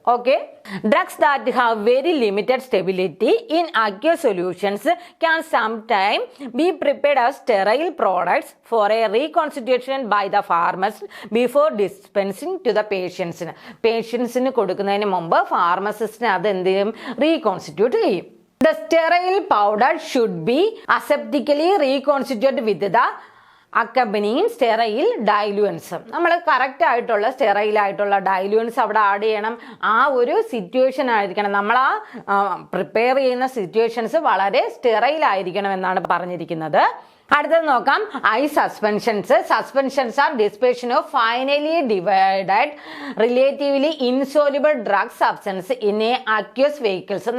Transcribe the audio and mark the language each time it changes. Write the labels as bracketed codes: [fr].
[en] okay, drugs that have very limited stability in aqueous solutions can sometime be prepared as sterile products for a reconstitution by the pharmacist before dispensing to the [ml] പേഷ്യൻസിന് കൊടുക്കുന്നതിന് മുമ്പ് ഫാർമസിസ്റ്റിന് അത് എന്ത് ചെയ്യും? Reconstitute ചെയ്യും. [en] The sterile powder should be aseptically reconstituted with the accompanying sterile diluents. [ml] നമ്മൾ correct ആയിട്ടുള്ള sterile ആയിട്ടുള്ള ഡൈലുവൻസ് അവിടെ ആഡ് ചെയ്യണം. ആ ഒരു സിറ്റുവേഷൻ ആയിരിക്കണം, നമ്മൾ പ്രിപ്പയർ ചെയ്യുന്ന സിറ്റുവേഷൻസ് വളരെ സ്റ്റെറൈൽ ആയിരിക്കണം എന്നാണ് പറഞ്ഞിരിക്കുന്നത്. അടുത്തത് നോക്കാം, [en] I suspensions. Suspensions are dispersion of finely divided relatively insoluble drug substance in a aqueous vehicles.